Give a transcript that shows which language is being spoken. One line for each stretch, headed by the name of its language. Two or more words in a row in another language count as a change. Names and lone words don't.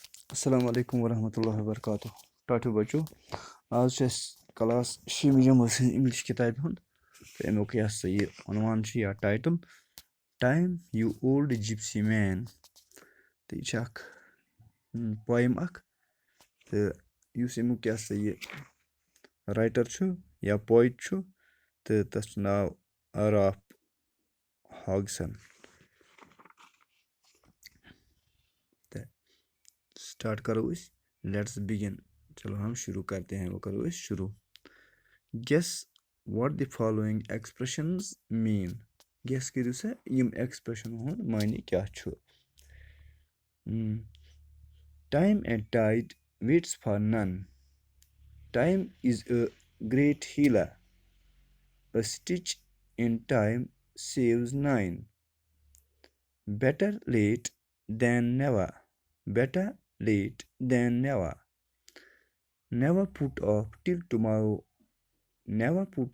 Arabic: السلام عليكم ورحمة الله وبركاته.
Kashmiri: Tótó बच्चों आज چھُ اَسہِ کلاس شیٚمہِ جمٲژ ہٕنٛز اِنگلِش کِتابہِ ہُنٛد تہٕ اَمیُک یہِ ہسا یہِ عنوان چھُ یا ٹایٹل ٹایم یوٗ اولڈ جِپسی مین تہٕ یہِ چھِ اکھ پویم اکھ تہٕ یُس اَمیُک یہِ ہسا یہِ رایٹر چھُ یا پویٹ چھُ تہٕ تَتھ چھُ ناو راف ہاگسن تہٕ स्टार्ट करो अस
English: let's begin
Hindi: चलो हम शुरू करते हैं
Kashmiri: वो करो अस शुरू
English: guess what the following expressions mean
Kashmiri: guess करियो सा यम expression हुन माने क्या छु
English: time and tide waits for none time is a great healer a stitch in time saves nine better late than never better late than never never put off till tomorrow never put